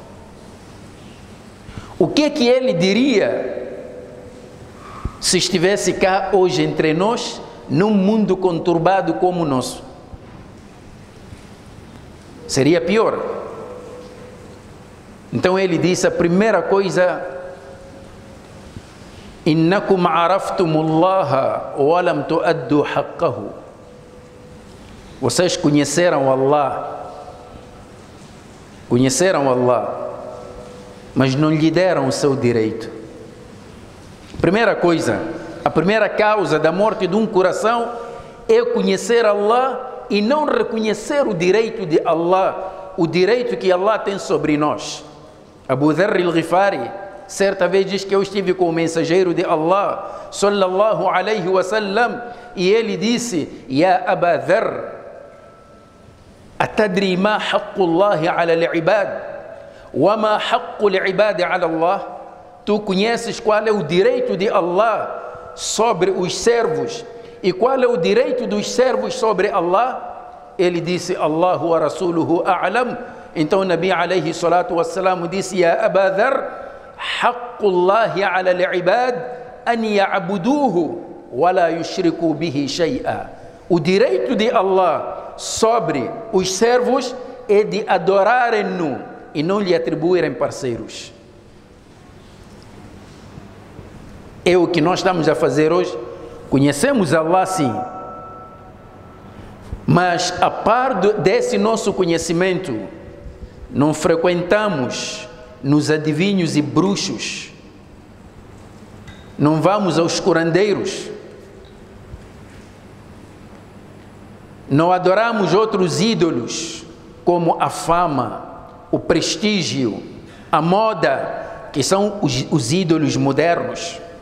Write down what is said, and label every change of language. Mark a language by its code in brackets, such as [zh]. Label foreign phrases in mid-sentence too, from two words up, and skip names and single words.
[pt] O que ele diria se estivesse cá hoje entre nós, num mundo conturbado como o nosso? Seria pior. Então ele disse a primeira coisa: [ar] إنكم عرفتم الله ولم تؤدوا حقه. [pt] Vocês conheceram Allah, mas não lhe deram o seu direito. Primeira coisa, a primeira causa da morte de um coração é conhecer Allah e não reconhecer o direito de Allah, o direito que Allah tem sobre nós. Abu Dharr al-Ghifari certa vez diz que eu estive com o mensageiro de Allah [ar] صلى الله عليه وسلم [pt] e ele disse: [ar] يا أبا ذر أتدري ما حق الله على العباد وما حق العباد على الله? [pt] Tu conheces qual é o direito de Allah sobre os servos e qual é o direito dos servos sobre Allah? Ele disse: [ar] الله ورسوله أعلم. [pt] Então o [ar] نبي عليه الصلاة والسلام disse: يا أبا ذر حق الله على العباد أن يعبدوه ولا يشركوا به شيئا. [pt] O direito de Allah sobre os servos é de adorarem-no e não lhe atribuírem parceiros. É o que nós estamos a fazer hoje. Conhecemos Allah sim, mas a par desse nosso conhecimento, não frequentamos nos adivinhos e bruxos, não vamos aos curandeiros, não adoramos outros ídolos como a fama, o prestígio, a moda, que são os ídolos modernos.